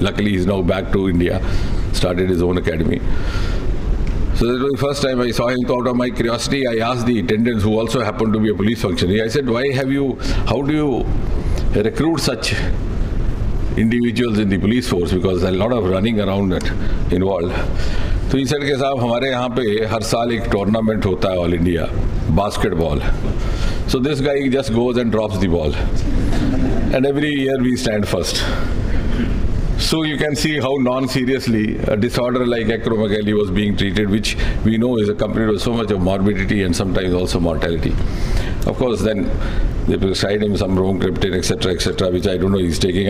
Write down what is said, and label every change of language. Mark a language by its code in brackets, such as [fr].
[en] Luckily, he is now back to India, started his own academy. So that was the first time I saw him. So out of my curiosity, I asked the attendants, who also happened to be a police functionary, I said, how do you recruit such individuals in the police force, because a lot of running around involved. So he said [hi] कि साहब हमारे यहाँ पे हर साल एक tournament होता है [en] all India basketball. So this guy just goes and drops the ball, and every year we stand first. So you can see how non-seriously a disorder like acromegaly was being treated, which we know is accompanied with so much of morbidity and sometimes also mortality. Of course, then they prescribed him some bromocriptine, etc., which I don't know he's taking.